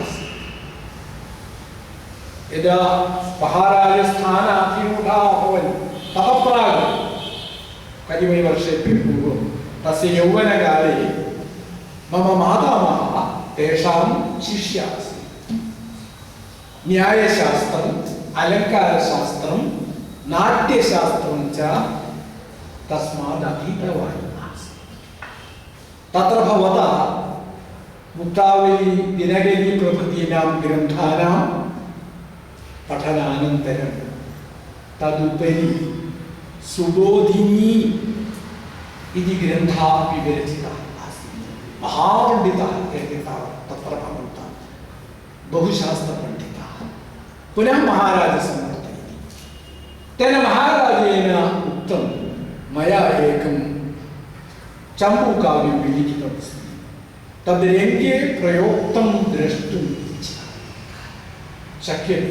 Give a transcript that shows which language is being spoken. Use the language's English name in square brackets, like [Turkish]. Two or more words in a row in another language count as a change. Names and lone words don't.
[Sanskrit] यदा महाराजस्थानाधिरूढाः अभवन् ततः प्राक् कतिपयवर्षेभ्यः पूर्वं तस्य यौवनकाले मम मातामहः तेषां शिष्यः आसीत् न्यायशास्त्रम् अलङ्कारशास्त्रं नाट्यशास्त्रं च तस्मात् अधीतवान् तत्र भवता मुक्तावली दिनकरी प्रभृतीनां ग्रन्थानां പഠനാനന്തരം തദുപരി സുബോധിനി इति ग्रन्थः विरचितः आसीत्। महापण्डितः तत्र भवन्तः बहुशास्त्रपण्डितः पुनः महाराजसम्मतः। तेन महाराजेन उक्तं मया एकं चम्पूकाव्यं विलिखितमस्ति, तद् रङ्गे प्रयोक्तं द्रष्टुम् शक्यते।